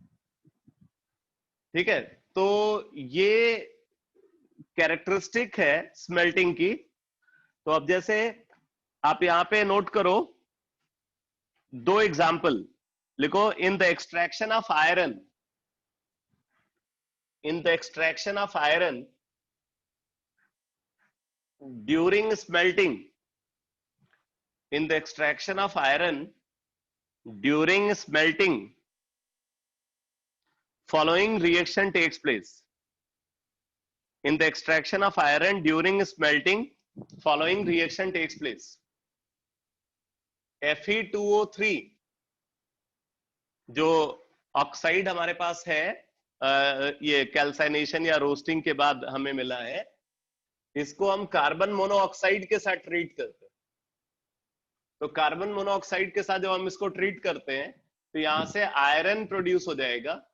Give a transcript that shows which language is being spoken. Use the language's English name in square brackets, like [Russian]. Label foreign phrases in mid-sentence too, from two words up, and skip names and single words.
[Hindi] ठीक है, तो ये कैरेक्टरिस्टिक है स्मेल्टिंग की। तो अब जैसे आप यहां पे नोट करो, दो एग्जाम्पल लिखो। [English] in the extraction of iron, in the extraction of iron during smelting, in the extraction of iron during smelting, following reaction takes place. In the extraction of iron during smelting, following reaction takes place. [Hindi] Fe2O3 जो ऑक्साइड हमारे पास है, ये कैल्साइनेशन या रोस्टिंग के बाद हमें मिला है, इसको हम [English] carbon monoxide [Hindi] के साथ ट्रीट करते हैं। तो [English] carbon monoxide [Hindi] के साथ जब हम इसको ट्रीट करते हैं तो यहां से आयरन प्रोड्यूस हो जाएगा।